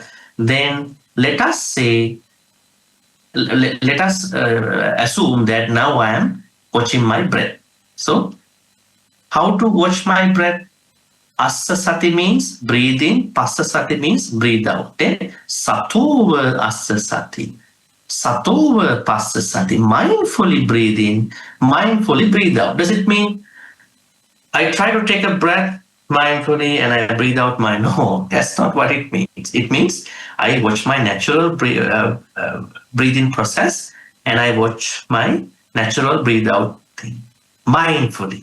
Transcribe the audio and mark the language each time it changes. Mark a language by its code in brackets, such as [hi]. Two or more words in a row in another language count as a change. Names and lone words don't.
[en] Then let us say, let us assume that now I am watching my breath. So, how to watch my breath? [pi] Assa sati [en] means breathe in, [pi] passa sati [en] means breathe out. [pi] Then satova assa sati, satova passa sati. [en] Mindfully breathe in, mindfully breathe out. Does it mean I try to take a breath mindfully and I breathe out my no? That's not what it means. It means I watch my natural breathing process and I watch my natural breathe out thing mindfully.